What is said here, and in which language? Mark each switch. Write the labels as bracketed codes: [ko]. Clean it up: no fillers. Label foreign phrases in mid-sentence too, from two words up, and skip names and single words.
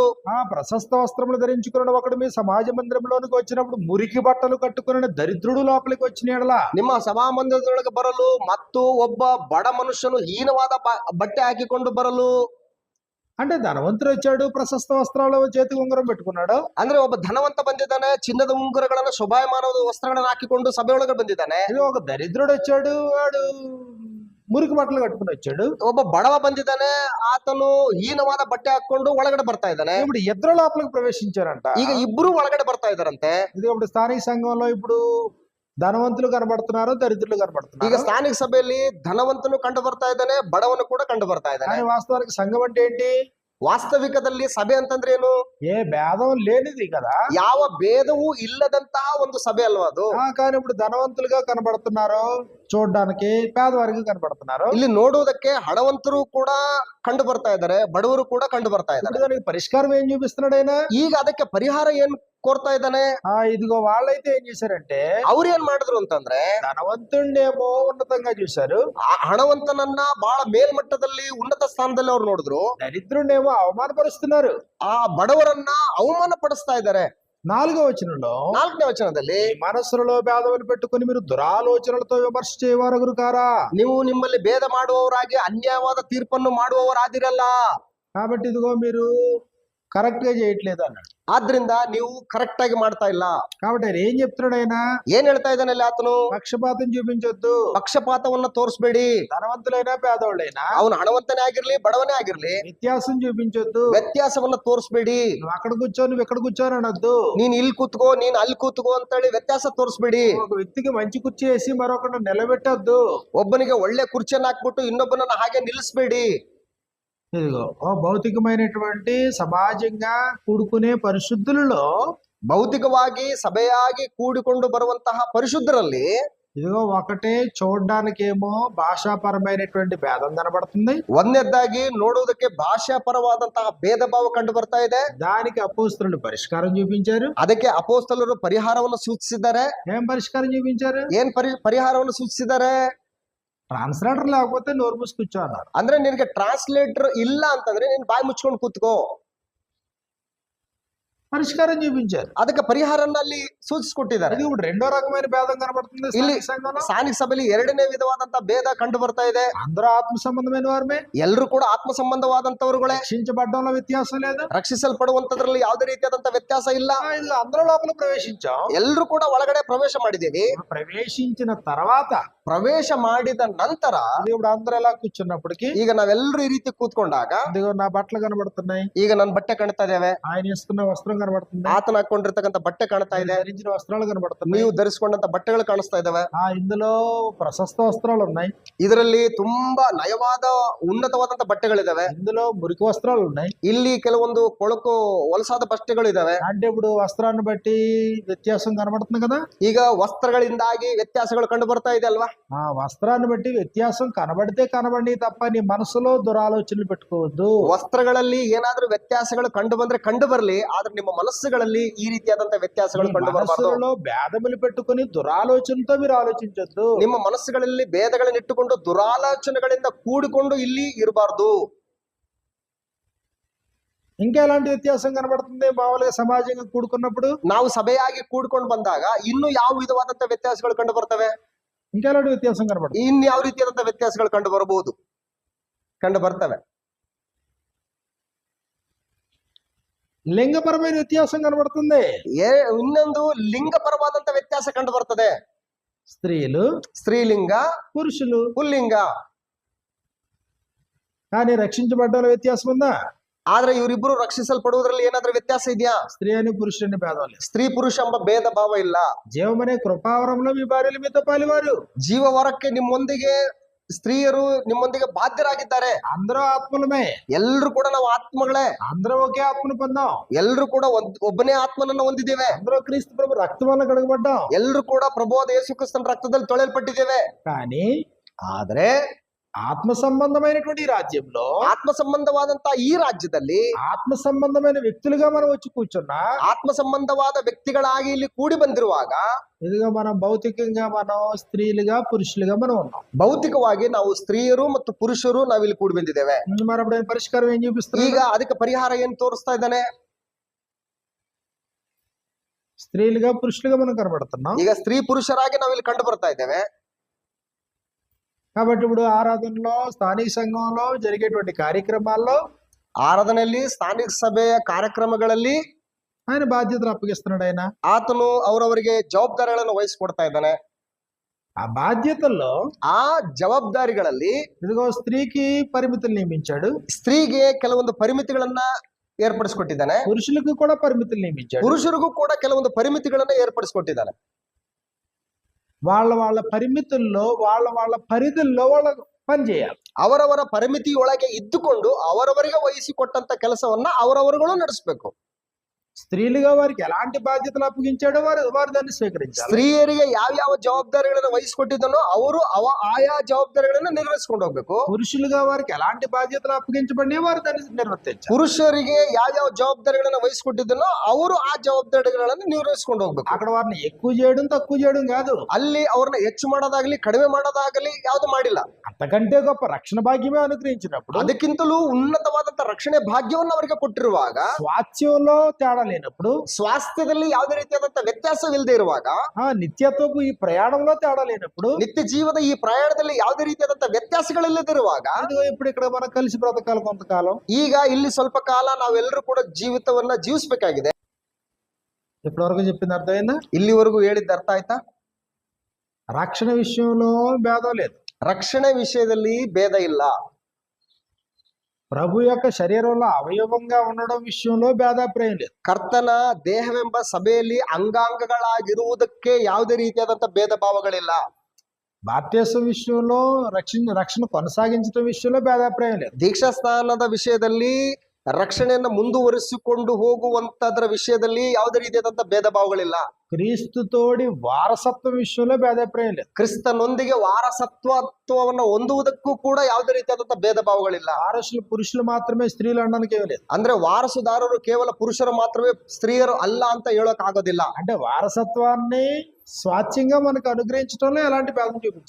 [te] ప్రశస్త వస్త్రములు ధరించుకున్న ఒకడు మీ సమాజ మందిరంలోనికి వచ్చినప్పుడు మురికి బట్టలు కట్టుకుని దరిద్రుడు లోపలికి వచ్చిన ఎడల [kn] ನಿಮ್ಮ ಸಭಾಮಂದಿರದೊಳಗೆ ಬರಲು ಮತ್ತು ಒಬ್ಬ ಬಡ ಮನುಷ್ಯನು ಹೀನವಾದ ಬಟ್ಟೆ ಹಾಕಿಕೊಂಡು ಬರಲು, [te] అంటే ధనవంతుడు వచ్చాడు, ప్రశస్త వస్త్రాలు చేతికి ఉంగరం పెట్టుకున్నాడు. [kn] ಅಂದ್ರೆ ಒಬ್ಬ ಧನವಂತ ಬಂದಿದ್ದಾನೆ, ಚಿನ್ನದ ಉಂಗುರಗಳನ್ನ ಶೋಭಾಯಮಾನವಾದ ವಸ್ತ್ರಗಳನ್ನ ಹಾಕಿಕೊಂಡು ಸಭೆಯೊಳಗೆ ಬಂದಿದ್ದಾನೆ. [te] ఇది ఒక దరిద్రుడు వచ్చాడు, వాడు మురికి బట్టలు కట్టుకుని వచ్చాడు. [kn] ಒಬ್ಬ ಬಡವ ಬಂದಿದ್ದಾನೆ, ಆತನು ಹೀನವಾದ ಬಟ್ಟೆ ಹಾಕೊಂಡು ಒಳಗಡೆ ಬರ್ತಾ ಇದ್ದಾನೆ. [te] ఇప్పుడు ఇద్దరు లోపలికి ప్రవేశించారంట. [kn] ಈಗ ಇಬ್ರು ಒಳಗಡೆ ಬರ್ತಾ ಇದ್ದಾರಂತೆ. [te] ఇది ఇప్పుడు స్థానిక సంఘంలో ఇప్పుడు ధనవంతులు కనబడుతున్నారు, దరిద్రులు [kn] ಈಗ [te] కనబడుతున్నారు. [kn] ಸ್ಥಾನಿಕ ಸಭೆಯಲ್ಲಿ ಧನವಂತನು ಕಂಡು ಬರ್ತಾ ಇದ್ದಾನೆ, ಬಡವನು ಕೂಡ ಕಂಡು ಬರ್ತಾ ಇದ್ದಾನೆ. [te] కానీ వాస్తవానికి సంఘం అంటే ఏంటి? [kn] ವಾಸ್ತವಿಕದಲ್ಲಿ ಸಭೆ ಅಂತಂದ್ರೆ ಏನು? [te] ఏ భేదం లేనిది కదా. [kn] ಯಾವ ಭೇದವೂ ಇಲ್ಲದಂತಹ ಒಂದು ಸಭೆ ಅಲ್ವಾ ಅದು. [te] కానీ ఇప్పుడు ధనవంతులుగా కనబడుతున్నారు చూడడానికి, పేదవారికి కనబడుతున్నారు. [kn] ಇಲ್ಲಿ ನೋಡುವುದಕ್ಕೆ ಹಣವಂತರು ಕೂಡ ಕಂಡು ಬರ್ತಾ ಇದ್ದಾರೆ, ಬಡವರು ಕೂಡ ಕಂಡು ಬರ್ತಾ ಇದ್ದಾರೆ. [te] ఇప్పుడు దానికి పరిష్కారం ఏం చూపిస్తున్నాడు ఆయన? [kn] ಈಗ ಅದಕ್ಕೆ ಪರಿಹಾರ ಏನ್ కోరుతా ఇದ್ದಾನೆ? [te] ఇదిగో వాళ్ళైతే ఏం చేశారంటే [kn] ಅವ್ರು ಏನ್ ಮಾಡಿದ್ರು ಅಂತಂದ್ರೆ [te] ధనవంతుడినేమో ఉన్నతంగా చూశారు, [kn] ಆ ಹಣವಂತನನ್ನ ಬಹಳ ಮೇಲ್ಮಟ್ಟದಲ್ಲಿ ಉನ್ನತ ಸ್ಥಾನದಲ್ಲಿ ಅವ್ರು ನೋಡಿದ್ರು, [te] దరిద్రుడినేమో అవమానపరుస్తున్నారు. [kn] ಆ ಬಡವರನ್ನ ಅವಮಾನ ಪಡಿಸ್ತಾ ಇದ್ದಾರೆ. [te] 4వ వచనంలో [kn] 4ನೇ ವಚನದಲ್ಲಿ [te] మీ మనస్సులలో భేదములు పెట్టుకుని మీరు దురాలోచనలతో విమర్శ చేయవారు కారా. [kn] ನೀವು ನಿಮ್ಮಲ್ಲಿ ಭೇದ ಮಾಡುವವರಾಗಿ ಅನ್ಯಾಯವಾದ ತೀರ್ಪನ್ನು ಮಾಡುವವರಾದಿರಲ್ಲ. [te] కాబట్టి ఇదిగో మీరు కరెక్ట్ గా చేయట్లేదు అన్నాడు. [kn] ಆದ್ರಿಂದ ನೀವು ಕರೆಕ್ಟ್ ಆಗಿ ಮಾಡ್ತಾ ಇಲ್ಲ. [te] కాబట్టి ఆయన ఏం చెప్తున్నాడు? ఆయన [kn] ಏನ್ ಹೇಳ್ತಾ ಇದ್ದಾನೆ ಅಲ್ಲಿ ಆತನು? [te] పక్షపాతం చూపించొద్దు, [kn] ಪಕ್ಷಪಾತವನ್ನ ತೋರಿಸ್ಬೇಡಿ. [te] ధనవంతులైనా పేదవాళ్ళైనా [kn] ಅವನು ಹಣವಂತನೇ ಆಗಿರ್ಲಿ, ಬಡವನೇ ಆಗಿರ್ಲಿ, [te] వ్యత్యాసం చూపించొద్దు. [kn] ವ್ಯತ್ಯಾಸವನ್ನ ತೋರಿಸ್ಬೇಡಿ. [te] నువ్వు అక్కడ కూర్చో, నువ్వు ఎక్కడ కూర్చోని అనొద్దు. [kn] ನೀನ್ ಇಲ್ಲಿ ಕೂತ್ಕೋ, ನೀನ್ ಅಲ್ಲಿ ಕೂತ್ಕೋ ಅಂತೇಳಿ ವ್ಯತ್ಯಾಸ ತೋರಿಸ್ಬೇಡಿ. [te] ఒక వ్యక్తికి మంచి కుర్చీ వేసి మరొకటి నిలబెట్టొద్దు. [kn] ಒಬ್ಬನಿಗೆ ಒಳ್ಳೆ ಕುರ್ಚಿಯನ್ನು ಹಾಕ್ಬಿಟ್ಟು ಇನ್ನೊಬ್ಬನನ್ನ ಹಾಗೆ ನಿಲ್ಲಿಸ್ಬೇಡಿ. [te] ఇదిగో భౌతికమైనటువంటి సమాజంగా కూడుకునే పరిశుద్ధులలో [kn] ಭೌತಿಕವಾಗಿ ಸಭೆಯಾಗಿ ಕೂಡಿಕೊಂಡು ಬರುವಂತಹ ಪರಿಶುದ್ಧರಲ್ಲಿ [te] ఇదిగో ఒకటే చూడడానికేమో భాషాపరమైనటువంటి భేదం కనబడుతుంది. [kn] ಒಂದನೇದಾಗಿ ನೋಡುವುದಕ್ಕೆ ಭಾಷಾ ಪರವಾದಂತಹ ಭೇದ ಭಾವ ಕಂಡು ಬರ್ತಾ ಇದೆ. [te] దానికి అపోస్తలులు పరిష్కారం చూపించారు. [kn] ಅದಕ್ಕೆ ಅಪೋಸ್ತಲರು ಪರಿಹಾರವನ್ನು ಸೂಚಿಸಿದ್ದಾರೆ. [te] ఏం పరిష్కారం చూపించారు? [kn] ಏನ್ ಪರಿಹಾರವನ್ನು ಸೂಚಿಸಿದ್ದಾರೆ? [te] ట్రాన్స్లేటర్ లేకపోతే నోరు మూసి కూర్చో అన్నారు. [kn] ಅಂದ್ರೆ ನಿನಗೆ ಟ್ರಾನ್ಸ್ಲೇಟರ್ ಇಲ್ಲ ಅಂತಂದ್ರೆ ನೀನ್ ಬಾಯಿ ಮುಚ್ಕೊಂಡು ಕೂತ್ಕೋ. [te] పరిష్కారం చూపించారు. [kn] ಅದಕ್ಕೆ ಪರಿಹಾರನ್ನ ಅಲ್ಲಿ ಸೂಚಿಸಿಕೊಟ್ಟಿದ್ದಾರೆ. [te] ఇది ఇప్పుడు రెండో రకమైన భేదం కనబడుతుంది [kn] ಇಲ್ಲಿ [te] స్థానిక సంఘంలో. [kn] ಸ್ಥಾನಿಕ ಸಭೆಯಲ್ಲಿ ಎರಡನೇ ವಿಧವಾದಂತಹ ಭೇದ ಕಂಡು ಬರ್ತಾ ಇದೆ. [te] అందరూ ఆత్మ సంబంధమైన వారమే, [kn] ಎಲ್ಲರೂ ಕೂಡ ಆತ್ಮ ಸಂಬಂಧವಾದಂತವರುಗಳೇ. [te] రక్షించబడ్డంలో వ్యత్యాసం లేదు, [kn] ರಕ್ಷಿಸಲ್ಪಡುವಂತದ್ರಲ್ಲಿ ಯಾವುದೇ ರೀತಿಯಾದಂತಹ ವ್ಯತ್ಯಾಸ ಇಲ್ಲ. [te] ఇది అందరూ లోపల ప్రవేశించాం. [kn] ಎಲ್ಲರೂ ಕೂಡ ಒಳಗಡೆ ಪ್ರವೇಶ ಮಾಡಿದ್ದೀವಿ. [te] ప్రవేశించిన తర్వాత [kn] ಪ್ರವೇಶ ಮಾಡಿದ ನಂತರ [te] ఇప్పుడు అందరూ ఎలా కూర్చున్నప్పటికీ [kn] ಈಗ ನಾವೆಲ್ಲರೂ ಈ ರೀತಿ ಕೂತ್ಕೊಂಡಾಗ [te] ఇదిగో నా బట్టలు కనబడుతున్నాయి, [kn] ಈಗ ನನ್ನ ಬಟ್ಟೆ ಕಾಣ್ತಾ ಇದ್ದೇವೆ, [te] ఆయన వేసుకున్న వస్త్రం కనబడుతుంది, [kn] ಆತನ ಹಾಕೊಂಡಿರ್ತಕ್ಕಂಥ ಬಟ್ಟೆ ಕಾಣ್ತಾ ಇದೆ, [te] ధరించిన వస్త్రాలు కనబడుతున్నాయి, [kn] ನೀವು ಧರಿಸಿಕೊಂಡಂತ ಬಟ್ಟೆಗಳು ಕಾಣಿಸ್ತಾ ಇದಾವೆ. [te] ఇందులో ప్రశస్త వస్త్రాలు ఉన్నాయి, [kn] ಇದರಲ್ಲಿ ತುಂಬಾ ನಯವಾದ ಉನ್ನತವಾದಂತ ಬಟ್ಟೆಗಳಿದಾವೆ, [te] ఇందులో మురికి వస్త్రాలు ఉన్నాయి. [kn] ಇಲ್ಲಿ ಕೆಲವೊಂದು ಕೊಳಕು ಹೊಲಸಾದ ಬಟ್ಟೆಗಳು ಇದಾವೆ. [te] అంటే ఇప్పుడు వస్త్రాన్ని బట్టి వ్యత్యాసం కనబడుతుంది కదా. [kn] ಈಗ ವಸ್ತ್ರಗಳಿಂದಾಗಿ ವ್ಯತ್ಯಾಸಗಳು ಕಂಡು ಬರ್ತಾ ಇದೆ ಅಲ್ವಾ. [te] ఆ వస్త్రాన్ని బట్టి వ్యత్యాసం కనబడితే కనబడి తప్ప నీ మనసులో దురాలోచనలు పెట్టుకోవద్దు. [kn] ವಸ್ತ್ರಗಳಲ್ಲಿ ಏನಾದ್ರೂ ವ್ಯತ್ಯಾಸಗಳು ಕಂಡು ಬಂದ್ರೆ ಕಂಡು ಬರ್ಲಿ, ಆದ್ರೆ ನಿಮ್ಮ ಮನಸ್ಸುಗಳಲ್ಲಿ ಈ ರೀತಿಯಾದಂತಹ ವ್ಯತ್ಯಾಸಗಳು ಕಂಡು ಬರಬಾರದು. [te] మనసులో భేదములు పెట్టుకుని దురాలోచనతో మీరు ఆలోచించొద్దు. [kn] ನಿಮ್ಮ ಮನಸ್ಸುಗಳಲ್ಲಿ ಭೇದಗಳನ್ನು ಇಟ್ಟುಕೊಂಡು ದುರಾಲೋಚನೆಗಳಿಂದ ಕೂಡಿಕೊಂಡು ಇಲ್ಲಿ ಇರಬಾರ್ದು. [te] ఇంకా ఎలాంటి వ్యత్యాసం కనబడుతుంది మామూలుగా సమాజంగా కూడుకున్నప్పుడు? [kn] ನಾವು ಸಭೆಯಾಗಿ ಕೂಡ್ಕೊಂಡು ಬಂದಾಗ ಇನ್ನು ಯಾವ ವಿಧವಾದಂತ ವ್ಯತ್ಯಾಸಗಳು ಕಂಡು ಬರ್ತವೆ? [te] ఇంకా ఎలాంటి వ్యత్యాసం కనబడుతుంది? [kn] ಇನ್ ಯಾವ ರೀತಿಯಾದಂತ ವ್ಯತ್ಯಾಸಗಳು ಕಂಡು ಬರಬಹುದು, ಕಂಡು ಬರ್ತವೆ. [te] లింగపరమైన వ్యత్యాసం కనబడుతుంది. [kn] ಇನ್ನೊಂದು ಲಿಂಗಪರವಾದಂತ ವ್ಯತ್ಯಾಸ ಕಂಡು ಬರ್ತದೆ. [te] స్త్రీలు, [kn] ಸ್ತ್ರೀಲಿಂಗ, [te] పురుషులు. [kn] ಪುಲ್ಲಿಂಗ. [te] కానీ రక్షించబడ్డలో వ్యత్యాసం ఉందా? [kn] ಆದ್ರೆ ಇವರಿಬ್ರು ರಕ್ಷಿಸಲ್ಪಡುವುದರಲ್ಲಿ ಏನಾದ್ರೂ ವ್ಯತ್ಯಾಸ ಇದೆಯಾ? [te] స్త్రీ అని పురుషుని భేదం లేదు. [kn] ಸ್ತ್ರೀ ಪುರುಷ ಎಂಬ ಭೇದ ಭಾವ ಇಲ್ಲ. [te] జీవమనే కృపావరంలో మీ భార్యలు మీతో పాలివారు. [kn] ಜೀವವರಕ್ಕೆ ನಿಮ್ಮೊಂದಿಗೆ ಸ್ತ್ರೀಯರು ನಿಮ್ಮೊಂದಿಗೆ ಬಾಧ್ಯರಾಗಿದ್ದಾರೆ. [te] అందరూ ఆత్మలమే. [kn] ಎಲ್ರು ಕೂಡ ನಾವು ಆತ್ಮಗಳೇ. [te] అందరూ ఒకే ఆత్మను పొందాం. [kn] ಎಲ್ರು ಕೂಡ ಒಬ್ಬನೇ ಆತ್ಮನನ್ನ ಹೊಂದಿದ್ದೇವೆ. [te] అందరూ క్రీస్తు ప్రభు రక్తం వల్ల కడగబడ్డాం. [kn] ಎಲ್ರು ಕೂಡ ಪ್ರಭುವಾದ ಯೇಸು ಕ್ರಿಸ್ತನ ರಕ್ತದಲ್ಲಿ ತೊಳೆಯಲ್ಪಟ್ಟಿದ್ದೇವೆ. [te] కానీ [kn] ಆದ್ರೆ [te] ఆత్మ సంబంధమైనటువంటి ఈ రాజ్యంలో, [kn] ಆತ್ಮ ಸಂಬಂಧವಾದಂತ ಈ ರಾಜ್ಯದಲ್ಲಿ [te] ఆత్మ సంబంధమైన వ్యక్తులుగా మనం వచ్చి కూర్చున్నా, [kn] ಆತ್ಮ ಸಂಬಂಧವಾದ ವ್ಯಕ್ತಿಗಳಾಗಿ ಇಲ್ಲಿ ಕೂಡಿ ಬಂದಿರುವಾಗ [te] ఇదిగా మనం భౌతికంగా మనం స్త్రీలుగా పురుషులుగా మనం ఉన్నాం. [kn] ಭೌತಿಕವಾಗಿ ನಾವು ಸ್ತ್ರೀಯರು ಮತ್ತು ಪುರುಷರು ನಾವಿಲ್ಲಿ ಕೂಡಿ ಬಂದಿದ್ದೇವೆ. [te] మరి అప్పుడు ఆయన పరిష్కారం ఏం చూపిస్తారు? [kn] ಈಗ ಅದಕ್ಕೆ ಪರಿಹಾರ ಏನ್ ತೋರಿಸ್ತಾ ಇದ್ದಾನೆ? [te] స్త్రీలుగా పురుషులుగా మనం కనబడుతున్నాం. [kn] ಈಗ ಸ್ತ್ರೀ ಪುರುಷರಾಗಿ ನಾವಿಲ್ಲಿ ಕಂಡು ಬರ್ತಾ ಇದ್ದೇವೆ. [te] కాబట్టి ఇప్పుడు ఆరాధనలో, స్థానిక సంఘంలో జరిగేటువంటి కార్యక్రమాల్లో [kn] ಆರಾಧನೆಯಲ್ಲಿ, ಸ್ಥಾನಿಕ ಸಭೆಯ ಕಾರ್ಯಕ್ರಮಗಳಲ್ಲಿ [te] ఆయన బాధ్యతలు అప్పగిస్తున్నాడు. ఆయన [kn] ಆತನು ಅವರವರಿಗೆ ಜವಾಬ್ದಾರಿಗಳನ್ನು ವಹಿಸಿಕೊಡ್ತಾ ಇದ್ದಾನೆ. [te] ఆ బాధ్యతల్లో, [kn] ಆ ಜವಾಬ್ದಾರಿಗಳಲ್ಲಿ [te] ఇదిగో స్త్రీకి పరిమితులు నియమించాడు, [kn] ಸ್ತ್ರೀಗೆ ಕೆಲವೊಂದು ಪರಿಮಿತಿಗಳನ್ನ ಏರ್ಪಡಿಸಿಕೊಟ್ಟಿದ್ದಾನೆ. [te] పురుషులకు కూడా పరిమితులు నియమించాడు. [kn] ಪುರುಷರಿಗೂ ಕೂಡ ಕೆಲವೊಂದು ಪರಿಮಿತಿಗಳನ್ನ ಏರ್ಪಡಿಸಿಕೊಟ್ಟಿದ್ದಾನೆ. [te] వాళ్ళ పరిమితుల్లో, వాళ్ళ పరిధుల్లో వాళ్ళ పని చేయాలి. [kn] ಅವರವರ ಪರಿಮಿತಿಯೊಳಗೆ ಇದ್ದುಕೊಂಡು ಅವರವರಿಗೆ ವಹಿಸಿಕೊಟ್ಟಂತ ಕೆಲಸವನ್ನ ಅವರವರುಗಳು ನಡೆಸಬೇಕು. [te] స్త్రీలుగా వారికి ఎలాంటి బాధ్యతలు అప్పగించాడో వారు దాన్ని స్వీకరించాలి. [kn] ಸ್ತ್ರೀಯರಿಗೆ ಯಾವ ಜವಾಬ್ದಾರಿಗಳನ್ನ ವಹಿಸಿಕೊಟ್ಟಿದ್ದನೋ ಅವರು ಆಯಾ ಜವಾಬ್ದಾರಿಗಳನ್ನ ನಿರ್ವಹಿಸಿಕೊಂಡು ಹೋಗ್ಬೇಕು. [te] పురుషులుగా వారికి ఎలాంటి బాధ్యతలు అప్పగించబడినా వారు దాన్ని నిర్వర్తించాలి. [kn] ಪುರುಷರಿಗೆ ಯಾವ ಜವಾಬ್ದಾರಿಗಳನ್ನ ವಹಿಸಿಕೊಟ್ಟಿದ್ದನೋ ಅವರು ಆ ಜವಾಬ್ದಾರಿಗಳನ್ನ ನಿರ್ವಹಿಸಿಕೊಂಡು ಹೋಗ್ಬೇಕು. [te] అక్కడ వారిని ఎక్కువ చేయడం తక్కువ చేయడం కాదు. [kn] ಅಲ್ಲಿ ಅವ್ರನ್ನ ಹೆಚ್ಚು ಮಾಡೋದಾಗ್ಲಿ ಕಡಿಮೆ ಮಾಡೋದಾಗಲಿ ಯಾವ್ದು ಮಾಡಿಲ್ಲ. [te] అంతకంటే గొప్ప రక్షణ భాగ్యమే అనుగ్రహించినప్పుడు, [kn] ಅದಕ್ಕಿಂತಲೂ ಉನ್ನತವಾದಂತ ರಕ್ಷಣೆ ಭಾಗ್ಯವನ್ನು ಅವರಿಗೆ ಕೊಟ್ಟಿರುವಾಗ, [te] స్వాస్థ్యంలో తేడా లేనప్పుడు, [kn] ಸ್ವಾಸ್ಥ್ಯದಲ್ಲಿ ಯಾವುದೇ ರೀತಿಯಾದಂತ ವ್ಯತ್ಯಾಸವಿಲ್ಲದೆ ಇರುವಾಗ, [te] నిత్యత్వపు ఈ ప్రయాణంలో తేడా లేనప్పుడు, [kn] ನಿತ್ಯ ಜೀವದ ಈ ಪ್ರಯಾಣದಲ್ಲಿ ಯಾವುದೇ ರೀತಿಯಾದಂತ ವ್ಯತ್ಯಾಸಗಳಿಲ್ಲದಿರುವಾಗ, [te] ఇప్పుడు ఇక్కడ మనం కలిసి బ్రతకాలి కొంతకాలం. [kn] ಈಗ ಇಲ್ಲಿ ಸ್ವಲ್ಪ ಕಾಲ ನಾವೆಲ್ಲರೂ ಕೂಡ ಜೀವಿತವನ್ನ ಜೀವಿಸಬೇಕಾಗಿದೆ. [te] ఇప్పటివరకు చెప్పింది అర్థమైందా? [kn] ಇಲ್ಲಿವರೆಗೂ ಹೇಳಿದ್ದ ಅರ್ಥ ಆಯ್ತಾ? [te] రక్షణ విషయంలో భేదం లేదు. [kn] ರಕ್ಷಣೆ ವಿಷಯದಲ್ಲಿ ಭೇದ ಇಲ್ಲ. [te] ప్రభు యొక్క శరీరంలో అవయవంగా ఉండడం విషయంలో భేదాభిప్రాయం లేదు. [kn] ಕರ್ತನ ದೇಹವೆಂಬ ಸಭೆಯಲ್ಲಿ ಅಂಗಾಂಗಗಳಾಗಿರುವುದಕ್ಕೆ ಯಾವುದೇ ರೀತಿಯಾದಂತ ಭೇದ ಭಾವಗಳಿಲ್ಲ. [te] బాప్తిసం విషయంలో, రక్షణ కొనసాగించడం విషయంలో భేదాభిప్రాయం లేదు. [kn] ದೀಕ್ಷಾ ಸ್ನಾನದ ವಿಷಯದಲ್ಲಿ, ರಕ್ಷಣೆಯನ್ನು ಮುಂದುವರಿಸಿಕೊಂಡು ಹೋಗುವಂತದ್ರ ವಿಷಯದಲ್ಲಿ ಯಾವುದೇ ರೀತಿಯಾದಂತ ಭೇದ ಭಾವಗಳಿಲ್ಲ. [te] క్రీస్తుతోడి వారసత్వం విషయంలో భేదాభిప్రాయం లేదు. [kn] ಕ್ರಿಸ್ತನೊಂದಿಗೆ ವಾರಸತ್ವವನ್ನು ಹೊಂದುವುದಕ್ಕೂ ಕೂಡ ಯಾವುದೇ ರೀತಿಯಾದಂತ ಭೇದ ಭಾವಗಳಿಲ್ಲ. [te] వారసులు పురుషులు మాత్రమే, స్త్రీలు అనడానికి ఏమీ లేదు. [kn] ಅಂದ್ರೆ ವಾರಸುದಾರರು ಕೇವಲ ಪುರುಷರು ಮಾತ್ರವೇ, ಸ್ತ್ರೀಯರು ಅಲ್ಲ ಅಂತ ಹೇಳಕ್ ಆಗೋದಿಲ್ಲ. [te] అంటే వారసత్వాన్ని స్వాచ్ఛంగా మనకు అనుగ్రహించడంలో ఎలాంటి భేదం చూపించు.